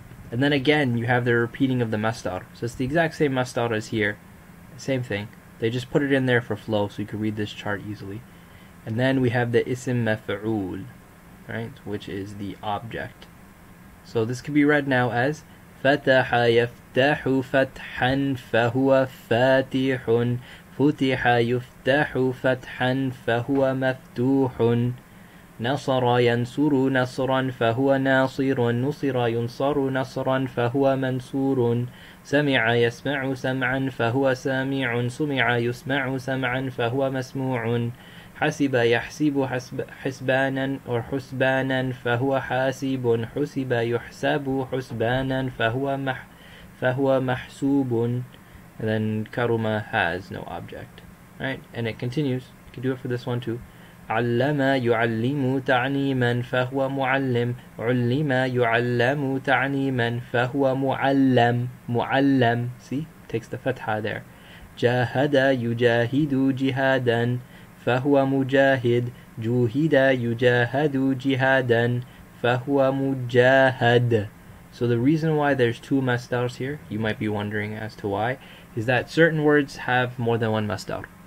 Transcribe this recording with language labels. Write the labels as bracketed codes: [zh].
[en] And then again, you have the repeating of the masdar. So it's the exact same masdar as here. Same thing. They just put it in there for flow so you can read this chart easily. And then we have the isim maf'ul, right, which is the object. So this can be read now as [ar] فتح يفتح فتحا فهو فاتح فتح يفتح فتحا فهو مفتوح نصر ينصر نصرا فهو ناصر نصر ينصر نصرا فهو منصور سمع يسمع سمعا فهو سامع سمع يسمع سمعا فهو مسموع حسب يحسب حسبانا or حسبانا فهو حاسب حسب يحسب حسبانا فهو محسوب. [en] And then karuma has no object, right? And it continues. You can do it for this one too. [ar] علم يعلم تعليما فهو معلم علم يعلم تعليما فهو معلم معلم. [en] See, takes the fatha there. [ar] جاهد يجاهد جهادا فهو مجاهد جوهد يجاهد جهادا فهو مجاهد. [en] So the reason why there's two masdars here, you might be wondering as to why, is that certain words have more than one masdar.